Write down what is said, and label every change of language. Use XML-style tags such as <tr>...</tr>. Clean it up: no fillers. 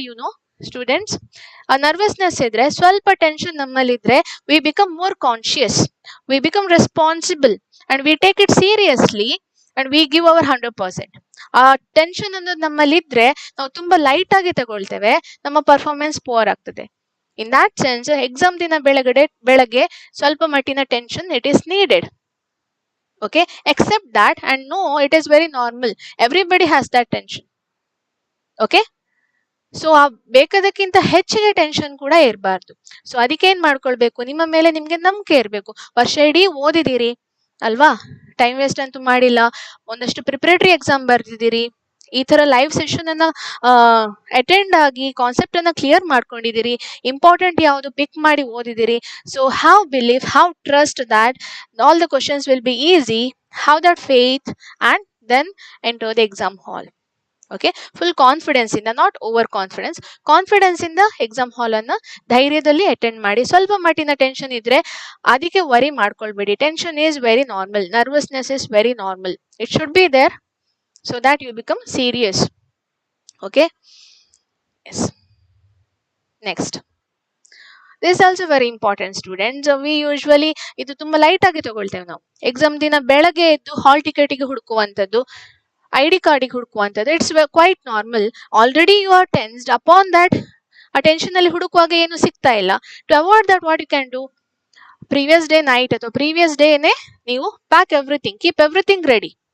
<en>you know students,</en> <kn>ಆ nervousness ಇದ್ರೆ, ಸ್ವಲ್ಪ tension ನಮ್ಮಲ್ಲಿದ್ರೆ,</kn> <en>We become more conscious, we become responsible and we take it seriously and we give our 100%.</en> <kn>ಆ tension ಅನ್ನೋದು ನಮ್ಮಲ್ಲಿದ್ರೆ ನಾವು ತುಂಬಾ light ಆಗಿ ತಗೊಳ್ತೇವೆ, ನಮ್ಮ ಪರ್ಫಾರ್ಮೆನ್ಸ್ ಪೋರ್ ಆಗ್ತದೆ.</kn> <en>in that sense</en> <kn>ಎಕ್ಸಾಮ್ ದಿನ ಬೆಳಗ್ಗೆ ಸ್ವಲ್ಪ ಮಟ್ಟಿನ tension</kn> <en>It is needed. Okay, accept that and know it is very normal. Everybody has that tension.</en> <kn>Okay, so ಆ ಬೇಕಾದಕ್ಕಿಂತ ಹೆಚ್ಚಿಗೆ ಟೆನ್ಷನ್ ಕೂಡ ಇರಬಾರ್ದು. ಸೊ ಅದಕ್ಕೆ ಏನ್ ಮಾಡ್ಕೊಳ್ಬೇಕು, ನಿಮ್ಮ ಮೇಲೆ ನಿಮ್ಗೆ ನಂಬಿಕೆ ಇರಬೇಕು. ವರ್ಷ ಇಡೀ ಓದಿದಿರಿ ಅಲ್ವಾ, ಟೈಮ್ ವೇಸ್ಟ್ ಅಂತೂ ಮಾಡಿಲ್ಲ, ಒಂದಷ್ಟು ಪ್ರಿಪರೇಟರಿ ಎಕ್ಸಾಮ್ ಬರ್ದಿದ್ದೀರಿ, ಈ ತರ ಲೈವ್ ಸೆಷನ್ ಅನ್ನ ಅಟೆಂಡ್ ಆಗಿ ಕಾನ್ಸೆಪ್ಟ್ ಅನ್ನ ಕ್ಲಿಯರ್ ಮಾಡ್ಕೊಂಡಿದ್ದೀರಿ, ಇಂಪಾರ್ಟೆಂಟ್ ಯಾವುದು ಪಿಕ್ ಮಾಡಿ ಓದಿದಿರಿ.</kn> <en>So have believe, have trust that all the questions will be easy, have that faith and then enter the exam hall.</en> <kn>Okay, full confidence ಇಂದ, not over confidence, confidence ಇಂದ exam hall ಅನ್ನ ಧೈರ್ಯದಲ್ಲಿ attend ಮಾಡಿ. ಸ್ವಲ್ಪ ಮಟ್ಟಿನ tension ಇದ್ರೆ ಅದಕ್ಕೆ worry ಮಾಡ್ಕೊಳ್ಬೇಡಿ.</kn> <en>Tension is very normal, nervousness is very normal. It should be there so that you become serious. Okay, yes. Next, this is also very important, students. We usually</en> <kn>ಇದು ತುಂಬಾ light ಆಗಿ ತಗೊಳ್ತೇವೆ ನಾವು. Exam ದಿನ ಬೆಳಗ್ಗೆ ಎದ್ದು ಹಾಲ್ ಟಿಕೆಟಿಗೆ ಹುಡುಕುವಂಥದ್ದು, ID ಕಾರ್ಡಿಗೆ ಹುಡುಕುವಂಥದ್ದು,</kn> <en>It's quite normal. Already you are tensed.</en> <kn>Upon that ಆ tension ಅಲ್ಲಿ ಹುಡುಕುವಾಗ ಏನು ಸಿಗ್ತಾ ಇಲ್ಲ.</kn> <en>To avoid that, what you can do, previous day night ಅಥವಾ previous ಡೇನೆ ನೀವು pack everything, keep everything ready.</en>